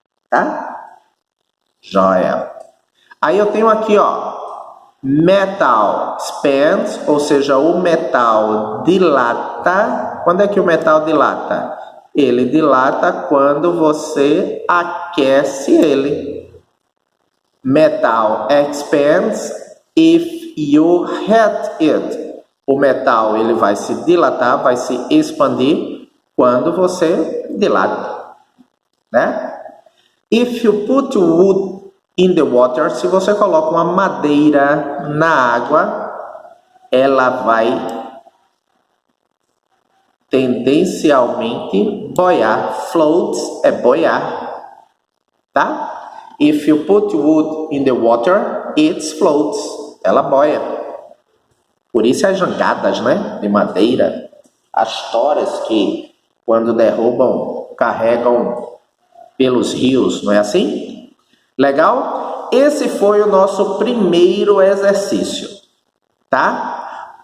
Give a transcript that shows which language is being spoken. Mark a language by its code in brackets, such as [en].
[pt] Tá? Joia. Aí eu tenho aqui, ó. [en] Metal expands, [pt] ou seja, o metal dilata. Quando é que o metal dilata? Ele dilata quando você aquece ele. [en] Metal expands if you heat it. [pt] O metal ele vai se dilatar, vai se expandir quando você dilata, né? [en] If you put wood in the water, [pt] se você coloca uma madeira na água, ela vai tendencialmente boiar. Floats é boiar, tá? [en] If you put wood in the water, it floats. [pt] Ela boia. Por isso as jangadas, né, de madeira, as toras que quando derrubam, carregam pelos rios, não é assim? Legal? Esse foi o nosso primeiro exercício, tá?